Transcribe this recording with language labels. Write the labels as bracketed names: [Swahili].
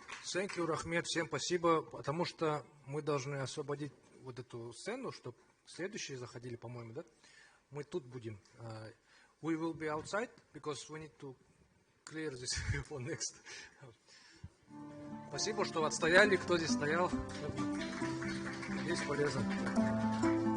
[English] Thank you, [Russian] Рахмет, всем спасибо, потому что мы должны освободить вот эту сцену, чтобы следующие заходили, по-моему, да? Мы тут будем. [English] We will be outside, because we need to clear this for next. [Russian] Спасибо, что отстояли, кто здесь стоял. Здесь полезно.